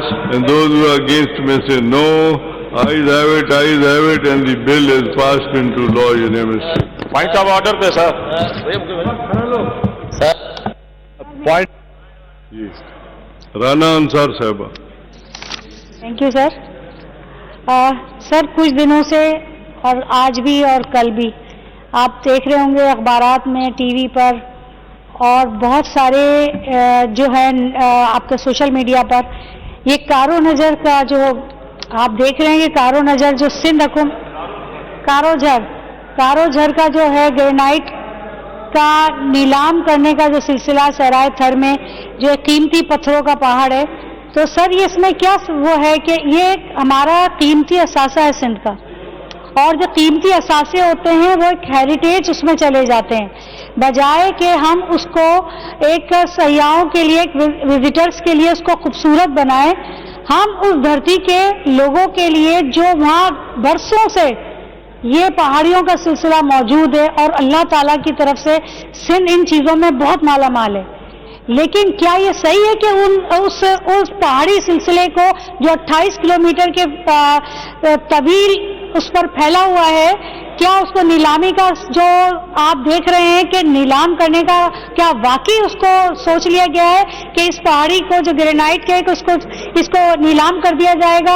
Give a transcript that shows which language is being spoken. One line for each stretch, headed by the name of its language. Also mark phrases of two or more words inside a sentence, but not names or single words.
English: And those who are against may say no. Ayes have it, and the bill is passed into law unanimously. Point of order, sir. Point. Yes. Rana Ansar Sahaba. thank you sir.
Urdu: سر کچھ دنوں سے اور آج بھی اور کل بھی آپ دیکھ رہے ہوں گے اخبارات میں، ٹی وی پر اور بہت سارے جو ہے آپ کے
English: social media
Urdu: پر یہ کارو نظر کا جو آپ دیکھ رہے ہیں کہ کارو نظر جو سندھ حکم کارو جھر کا جو ہے گرینائٹ کا نیلام کرنے کا جو سلسلہ سرائے تھر میں جو قیمتی پتھروں کا پہاڑ ہے، تو سر یہ اس میں کیا وہ ہے کہ یہ ہمارا قیمتی اثاثہ ہے سندھ کا، اور جو قیمتی اثاثے ہوتے ہیں وہ ایک ہیریٹیج اس میں چلے جاتے ہیں، بجائے کہ ہم اس کو ایک سیاحوں کے لیے، ایک وزیٹرز کے لیے اس کو خوبصورت بنائیں، ہم اس دھرتی کے لوگوں کے لیے جو وہاں برسوں سے یہ پہاڑیوں کا سلسلہ موجود ہے اور اللہ تعالیٰ کی طرف سے سندھ ان چیزوں میں بہت مالا مال ہے, لیکن کیا یہ صحیح ہے کہ اس پہاڑی سلسلے کو جو 28 کلومیٹر کے طویل اس پر پھیلا ہوا ہے، کیا اس کو نیلامی کا جو آپ دیکھ رہے ہیں کہ نیلام کرنے کا کیا واقعی اس کو سوچ لیا گیا ہے کہ اس پہاڑی کو جو گرینائٹ کے اس کو نیلام کر دیا جائے گا؟